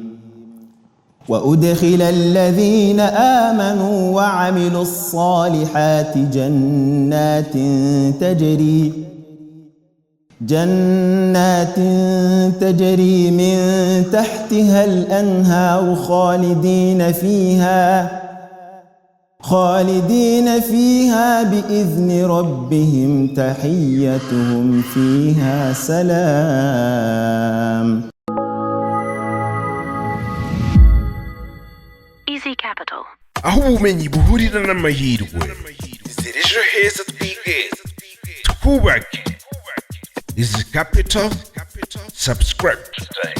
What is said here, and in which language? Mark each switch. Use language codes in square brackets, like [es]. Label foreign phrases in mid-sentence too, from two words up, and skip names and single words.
[ar] وأدخل الذين آمنوا وعملوا الصالحات جنات تجري من تحتها الأنهار خالدين فيها بإذن ربهم تحيتهم فيها سلام. [rw] Easy Capital. aho ubumenyi buhurira n'amahirwe. Inzira ejo heza twigeze twubake. Easy Capital. Subscribe.